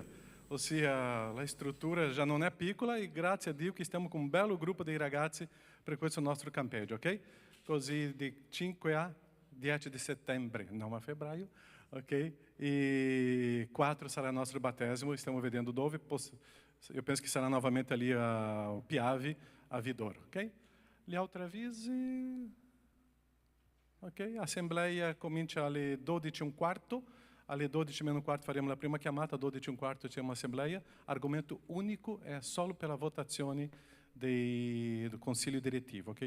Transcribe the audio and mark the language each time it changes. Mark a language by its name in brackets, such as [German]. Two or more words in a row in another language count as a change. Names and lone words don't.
[Italian] Ossia, la struttura già non è piccola e grazie a Dio che stiamo con un bello gruppo di ragazzi per questo nostro campeggio, ok? Così di 5 a 10 di settembre, non a febbraio, ok? E 4 sarà il nostro battesimo, stiamo vedendo dove. Io penso che sarà novamente ali a Piave, a Vidoro, ok? Gli altri avvisi? Ok, assembleia comincia alle 12:15. Alle 12:15 faremo la prima chiamata, alle 12:15 c'è un'assemblea. Argomento unico è solo per la votazione del consiglio direttivo, ok?